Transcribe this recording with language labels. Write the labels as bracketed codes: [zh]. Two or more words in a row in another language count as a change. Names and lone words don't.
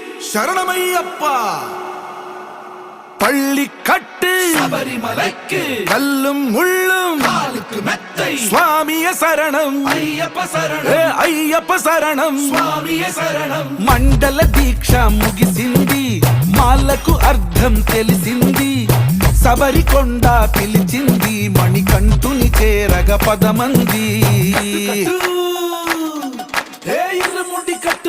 [ta] சரணமையப்பா. பள்ளி கட்டு சபரிமலைக்கு கல்லும் முள்ளும் காலுக்கு மெத்தை சுவாமிய சரணம் ஐயப்ப சரணம் [te] అయ్యప్ప శరణం స్వామియ శరణం. మండల దీక్ష ముగిసింది మాలకు అర్థం తెలిసింది సబరికొండ పిలిచింది మణికంఠుని చేరగ పదమంది ఇరుముడి కట్టు